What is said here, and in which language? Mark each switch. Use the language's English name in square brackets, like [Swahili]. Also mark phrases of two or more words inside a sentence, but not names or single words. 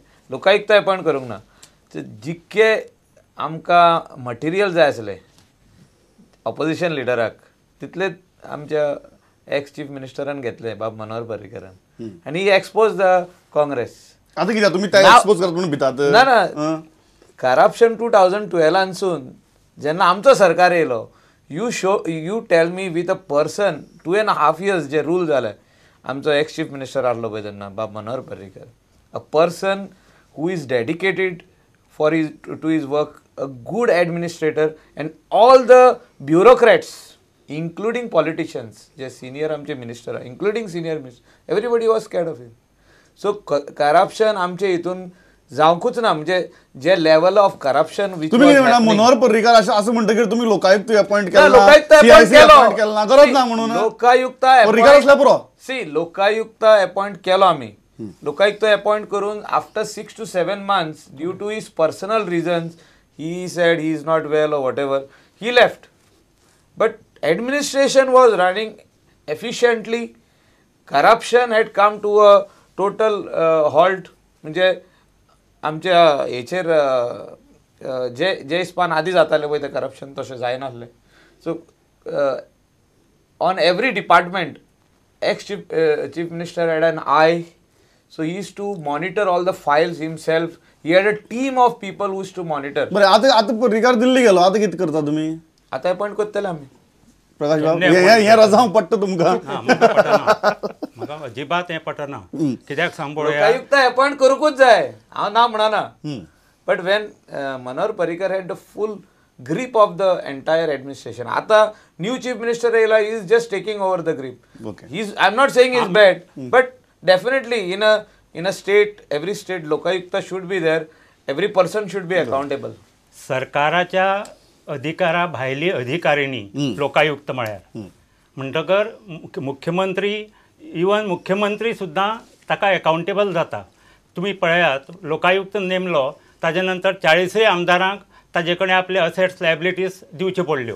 [Konkani] लोकायुक्त अपॉयंट करूंक ना. जितके आमकां मटिरियल जाय आसले [English] opposition leader [Konkani] तितले आमच्या [English] ex Chief Minister [Konkani] घेतले, बाब मनोहर पर्रीकरान, आनी [English] he exposed the Congress. [Konkani] आता कित्याक तुमी त्या एक्सपोज करता म्हणून भितात? ना ना, करप्शन 2012 जेन्ना आमचो सरकार येयलो, [English] you tell me with a person 2.5 years [Konkani] जे रूल जाले, आमचो [English] ex Chief Minister [Konkani] आसलो पळय तेन्ना बाब मनोहर पर्रीकर, [English] a person who is dedicated for to his work, a good administrator, and all the bureaucrats including politicians, [Konkani] जे सिनियर आमचे मिनिस्टर आहे, including सिनियर मिनिस्टर, [English] everybody was scared of him. [Konkani] सो करप्शन आमचे हितून जावंकूच ना. म्हणजे जे [English] level of corruption [Marathi] तुम्ही मनोहर पर्रीकर असं म्हणटकीर तुम्ही लोकायुक्त अपॉइंट केला, [Konkani] लोकायुक्त अपॉइंट केला, गरज ना म्हणून लोकायुक्त पर्रीकर असल्या पुरो. सी लोकायुक्त अपॉइंट केलो आम्ही. लोकायुक्त अपॉइंट करून [English] after 6 to 7 months due to his personal reasons he said he is not well or whatever, he left. But administration was running efficiently. Corruption had come to a total halt. [Konkani] म्हणजे आमच्या हेचेर जे हिस्पान आदी जाताले पळय ते करप्शन तशें जायनासलें. [English] so on every department ex Chief Minister had an eye. So he used to monitor all the files himself. He had a team of people who used to monitor. [Konkani] बरं, आता पर्रीकर दिल्ली गेलो, आता कितें करता तुम्ही? आता अपॉइंट करतले आमी. प्रकाश बाब, हे रजाव पडटा तुमकां? म्हाका अजिबात हें पटना. कित्याक सांग पळोवया, लोकायुक्त अपॉइंट करूंकूच जाय, हांव ना म्हणना. [English] but when Manohar Parrikar had the full grip of the entire administration. [Konkani] आता न्यू चीफ मिनिस्टर येयला, [English] he is just taking over the grip. I am not saying is bad, but definitely in a state, every state लोकायुक्त should be there. Every person should be accountable. [Konkani] सरकाराच्या अधिकारा भायली अधिकारिणी लोकायुक्त म्हळ्यार म्हणटकर मुख्यमंत्री, इवन मुख्यमंत्री सुद्दां ताका अकाउंटेबल जाता. तुमी पळयात, लोकायुक्त नेमलो ताजे नंतर 40 आमदारांक ताजे कडेन आपले [English] assets liabilities [Konkani] दिवच्यो पडल्यो.